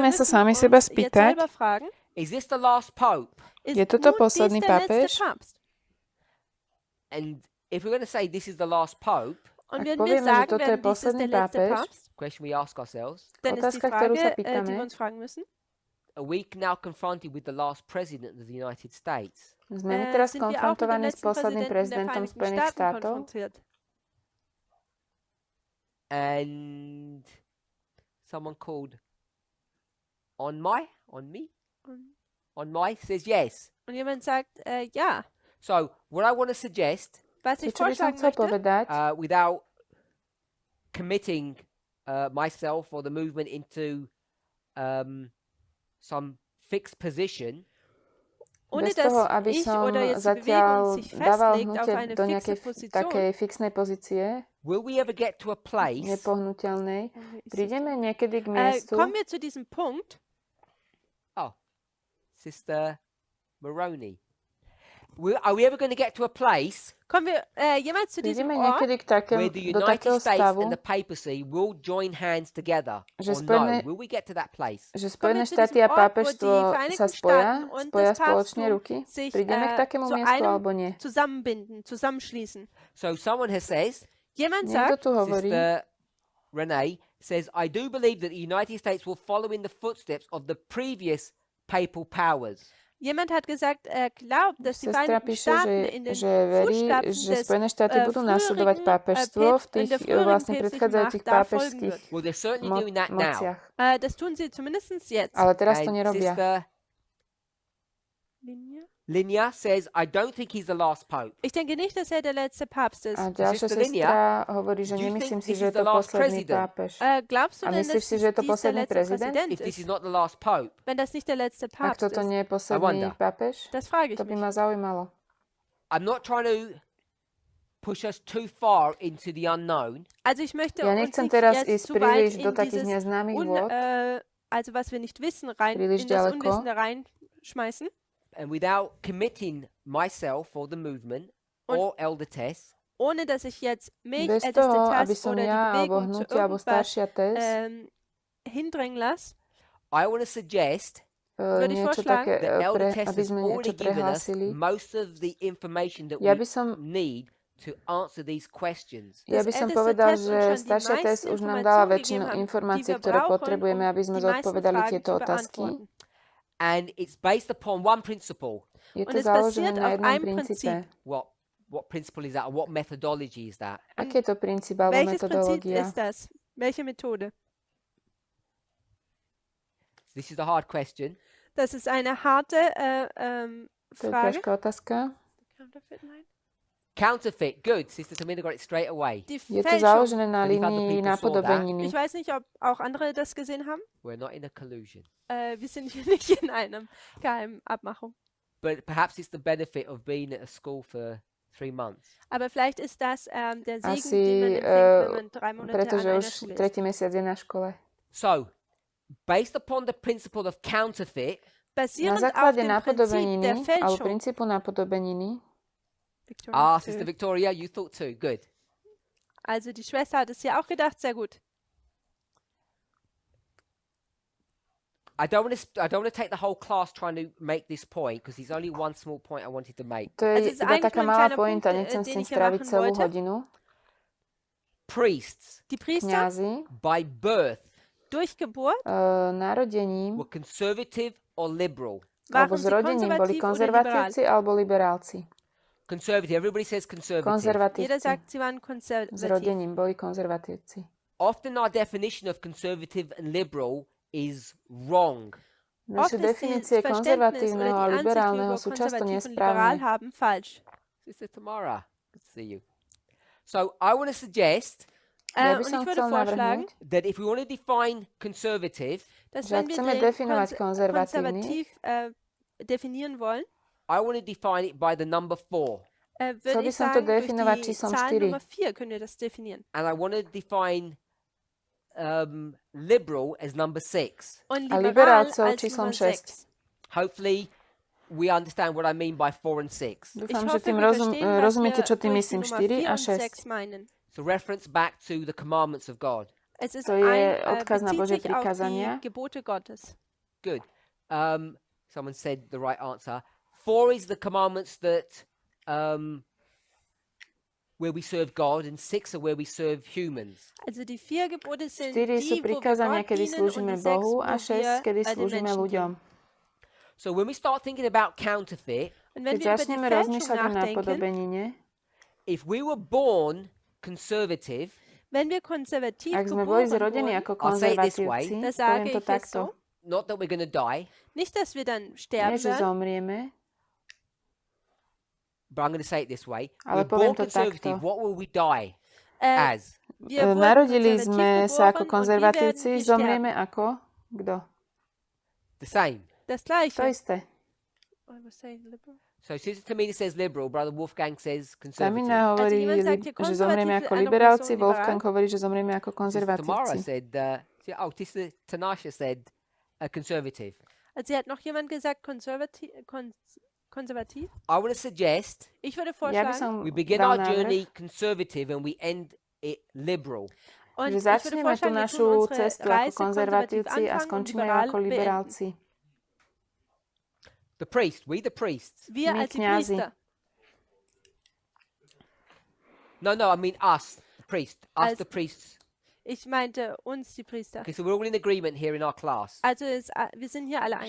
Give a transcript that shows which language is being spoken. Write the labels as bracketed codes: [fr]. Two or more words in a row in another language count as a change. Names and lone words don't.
[sk] Musíme sa [de] müssen [sk] sami [de] uns [sk] seba [de] jetzt [sk] spýtať, [de] selber fragen, [en] is this the last pope? [sk] Je toto [de] nun dies [sk] posledný [de] der letzte [sk] pápež? [de] Papst? [en] And if we're going to say this is the last pope, [de] Und [sk] Ak [de] wenn wir [sk] povieme, že [de] sagen [sk] toto je [de] werden, dies ist der [sk] posledný [de] letzte [sk] pápež, [de] Papst, [en] question we ask ourselves, [de] dann ist die [sk] Otázka, ktorú [de] Frage, [sk] sa [de] die [sk] pýtame, [de] wir uns fragen müssen, [en] are we now confronted with the last president of the United States? [sk] sme my teraz [de] sind wir auch mit dem [sk] konfrontovaní s [de] letzten [sk] posledným [de] Präsidenten der [sk] prezidentom [de] Vereinigten [sk] Spojených [de] Staaten [sk] štátov [de] konfrontiert. [en] And someone called on me says yes. [de] Und jemand sagt, ja. [en] So what I want to suggest, [de] Was [sk] To, [de] ich [sk] čo by som [de] vorschlagen [sk] chcel [de] möchte, [sk] povedať, [en] without committing myself or the movement into some fixed position, [de] ohne [sk] bez toho, [de] dass [sk] aby [de] ich [sk] som [de] oder jetzt die [sk] zatiaľ [de] Bewegung sich [sk] dával [de] festlegt auf [sk] hnutie [de] eine [sk] do [de] fixe [sk] nejakej [de] Position, [sk] takej fixnej pozície, [en] will we ever get to a place [sk] nepohnutelnej, prídeme niekedy k miestu, [de] kommen wir zu diesem Punkt, [en] Sister Maroney? Are we ever going to get to a place [de] kommen wir jemals zu diesem [sk] prídeme [de] Ort, [sk] niekedy k [en] where the [sk] do [en] United [sk] takého [en] States [sk] stavu, [en] and the papacy will join hands together? [sk] Že [en] Or [sk] Spojené- [en] no? Will we get to that place? [sk] že [de] kommen [sk] Spojené [de] wir zu [sk] štáty [de] diesem [sk] a [de] Ort, wo [sk] pápežstvo [de] die [sk] sa [de] Vereinigten [sk] spoja [de] Staaten und [sk] spoja [de] das [sk] spoločne [de] Papsttum [sk] ruky? [de] sich [sk] Prídeme k takému [de] zu [sk] miestu [de] einem [sk] alebo nie? [de] zusammenbinden, zusammenschließen. [en] So someone has says, [de] Jemand [sk] Niekto [de] sagt, [sk] tu hovorí, [en] Sister Renee says, I do believe that the United States will follow in the footsteps of the previous papal powers. [de] jemand hat gesagt, er glaubt, dass die [sk] sestra [de] Vereinigten [sk] píše, [de] Staaten in den [sk] že verí, [de] Fußstapfen [sk] že [de] des [sk] Spojené štáty budú nasledovať pápežstvo v tých [de] in der früheren [sk] vlastne [de] päpstlichen [sk] predchádzajúcich [de] Macht da folgen [sk] pápežských [de] wird. [en] Well, they're certainly doing that now. [sk] mociach. [de] Das tun sie zumindest jetzt. [sk] Ale teraz to [en] And [sk] nerobia. [en] Sister Linya says, I don't think he's the last pope. [de] Ich denke nicht, dass er der letzte Papst ist. [sk] A ďalšia [en] Sister Linia, [sk] sestra hovorí, že [en] do you [sk] nemyslím [en] think [sk] si, [en] this [sk] že [en] is [sk] je [en] the [sk] to [en] last [sk] posledný [en] president? [sk] pápež. [de] Glaubst du [sk] A [de] denn, [sk] myslíš [de] dass [sk] si, že je to [de] dies der [sk] posledný [de] letzte [sk] prezident? [de] Präsident [en] If this is [de] ist? [en] not the last pope, [de] Wenn das nicht der letzte [sk] Ak [de] Papst [sk] toto [de] ist? [sk] nie je posledný [en] wonder. [sk] pápež, [de] Das frage ich [sk] to by [de] mich. [sk] ma zaujímalo. [en] I'm not trying to push us too far into the unknown, [de] Also ich möchte [sk] Ja [de] uns [sk] nechcem [de] nicht [sk] teraz [de] jetzt [sk] ísť [de] zu weit [sk] príliš do [de] in [sk] takých [de] dieses [sk] neznámych vôd, [de] also was wir nicht wissen, rein [sk] príliš [de] in das [sk] ďaleko. [de] Unwissende reinschmeißen. [en] and without committing myself or the movement or Elder Tess [de] Ohne dass ich jetzt mich, [sk] bez [de] Älteste [sk] toho, aby Tess som [de] oder die [sk] ja, alebo [de] Bewegung zu [sk] hnutie, alebo [de] irgendwas [sk] staršia Tess [de] hindrängen lasse, [en] I want to suggest [de] würde ich [sk] niečo [de] vorschlagen, [sk] také, [en] that Elder Tess [sk] aby [en] has [sk] sme niečo [en] already given us [sk] prehlásili. [en] most of the information that [sk] Ja [en] we [sk] by som, [en] need to answer these questions. [sk] ja by som povedal, že staršia Tess už nám dala väčšinu informácií, ktoré potrebujeme, aby sme zodpovedali tieto otázky. [en] And it's based upon one principle. [sk] Je [de] Und [sk] to [de] es [sk] založené [de] basiert [sk] na [de] auf [sk] jednom [de] einem [sk] princípe. [en] What principle is that, or what methodology is that? [sk] Aký je to princíp alebo [de] welches Prinzip [sk] metodológia? [de] ist das? Welche Methode? [en] This is the hard question. [de] Das ist eine harte [sk] To je [de] Frage. [sk] ťažká otázka. [en] Counterfeit, good. Sister Tamina got it straight away. [de] Die [sk] Je to [de] Fälschung. [sk] založené na [en] But if other [sk] línii [en] people saw [sk] napodobeniny. [de] Ich weiß nicht, ob auch andere das gesehen haben. [en] We're not in a collusion. [de] Wir sind hier nicht in einem geheimen Abmachung. [en] But perhaps it's the benefit of being at a school for 3 months. [de] Aber vielleicht ist das der Segen, [sk] Asi, [de] den man empfängt, wenn man 3 Monate an [sk] pretože [de] einer [sk] už [de] Schule ist. [sk] tretí mesiac je na škole. [en] So, based upon the principle of counterfeit, [sk] Na [de] Basierend auf [sk] základe [de] dem Prinzip der [sk] napodobeniny alebo [de] Fälschung. [sk] princípu napodobeniny, [en] Sister Victoria, you thought too. Good. [de] Also die Schwester hat es ja auch gedacht, sehr gut. [en] I don't want to take the whole class trying to make this point because there's only one small point I wanted to make. [sk] to [de] Also [sk] je [de] es ist [sk] iba [de] eigentlich [sk] taká [de] nur ein [sk] malá [de] kleiner [sk] pointa, [de] Punkt, [sk] nechcem s [de] den [sk] tým [de] ich hier [sk] stráviť [de] machen [sk] celú [de] wollte. [sk] hodinu. [en] Priests, [de] Die Priester [sk] Kňazi [en] by birth, [de] durch Geburt [sk] narodením [en] were conservative or liberal. [sk] alebo [de] waren [sk] s [de] sie [sk] rodením boli [de] konservativ oder liberal. [sk] konzervatívci alebo liberálci. [en] Conservative. Everybody says conservative. [de] Jeder [sk] Konzervatívci. [de] sagt, sie waren [sk] S [de] konservativ. [sk] rodením boli konzervatívci. [en] Often our definition of conservative and liberal is wrong. [sk] Naše [de] Oft ist [sk] definície [de] das Verständnis [sk] konzervatívneho a [de] oder die Ansicht, wie [sk] liberálneho [de] wir [sk] sú často [de] konservativ und liberal [sk] nesprávne. [de] haben, falsch. [en] Sister Tamara, good to see you. So I want to suggest [sk] Ja by [de] Und [sk] som [de] ich würde [sk] chcel [de] vorschlagen, [sk] navrhnúť, [en] that if we want to define conservative, [de] dass [sk] že ak [de] wenn wir [sk] chceme [de] den [sk] definovať konzervatívnych, [de] konservativ definieren wollen, [en] I want to define it by the number 4. [sk] Chcel [de] würde [sk] by [de] ich [sk] som to [de] sagen, durch [sk] definovať [de] die [sk] číslom [de] Zahl 4. Nummer 4 können wir das definieren. [en] And I want to define liberal as number 6. [de] Und [sk] A [de] liberal [sk] liberálcov [de] als [sk] číslom [de] Nummer 6. 6. [en] Hopefully we understand what I mean by 4 and 6. [sk] Dúfam, [de] Ich [sk] že [de] hoffe, [sk] tým [de] wir verstehen, was [sk] rozumiete, čo [de] wir [sk] tým [de] durch die [sk] myslím. [de] Nummer [sk] 4 a [de] 4 und 6 6. meinen. [en] So reference back to the commandments of God. [de] Es ist [sk] To je [de] ein, [sk] odkaz na [de] bezieht [sk] Božie [de] sich auf [sk] prikázania. [de] die Gebote Gottes. [en] Good. Someone said the right answer. 4 is the commandments that where we serve God, and 6 are where we serve humans. [de] Also die 4 Gebote sind [sk] 4 sú [de] die, wo wir [sk] prikázania, [de] Gott [sk] kedy [de] dienen, und [sk] slúžime [de] die 6, [sk] Bohu [de] wo [sk] a 6, kedy [de] wir den [sk] slúžime [de] Menschen [sk] ľuďom. [de] dienen. [en] So when we start thinking about counterfeit, [de] Und wenn [sk] Keď [de] wir über die [sk] začneme [de] Fälschung [sk] rozmýšľať o [de] nachdenken, [sk] napodobenine, [en] if we were born conservative, [de] wenn wir konservativ [sk] ak sme boli [de] geboren [sk] zrodení [de] wurden, [sk] ako [en] I'll say it this way. [sk] konzervatívci, [de] das [sk] poviem [de] sage [sk] to [de] ich jetzt [sk] takto. [en] so, not that we're going to die, [de] nicht, dass wir dann [sk] Nie, [de] sterben [sk] že [de] werden, [sk] zomrieme, [en] but I'm going to say it this way. [sk] Ale [en] We're born [sk] poviem to [en] conservative. [sk] takto. [en] What will we die äh, as? [de] wir wurden [sk] Narodili [de] konservativ [sk] sme sa ako [de] geboren und wir werden [sk] konzervatívci, [de] sterben. [sk] zomrieme ako? Kto? [en] The same. [de] Das [sk] To [de] Gleiche. [sk] isté. [en] I was saying liberal. So Sister Tamina says liberal, Brother Wolfgang says conservative. [sk] Tamina hovorí, [de] jemand sagt hier [sk] že zomrieme [de] konzervativ, [sk] ako [de] andere [sk] liberálci, [de] Person Wolfgang [sk] liberál. hovorí, že zomrieme ako [en] Sister Tamara [sk] konzervatívci. [en] said, Sister Tanasha said conservative. [de] Also hat noch jemand gesagt konservativ? [en] I want to suggest [de] Ich würde [sk] Ja by [de] vorschlagen, [sk] som [en] we begin [sk] dal [en] our [sk] návrh, [en] journey conservative and we end it liberal. [de] und [sk] že [de] ich würde [sk] začneme tú [de] vorschlagen, wir [sk] našu [de] tun unsere [sk] cestu ako [de] Reise konservativ [sk] konzervatívci a [de] anfangen und [sk] skončíme ju [de] liberal [sk] ako [de] beenden. [sk] liberálci. [en] The priest, we the priests. [de] Wir [sk] My [de] als die [sk] kňazi. [de] Priester. [en] No, I mean us, the priest. Us, [de] Als- [en] the priests. [de] Ich meinte uns, die Priester. [en] Okay, so we're all in agreement here in our class. [de] Also wir sind hier alle eins.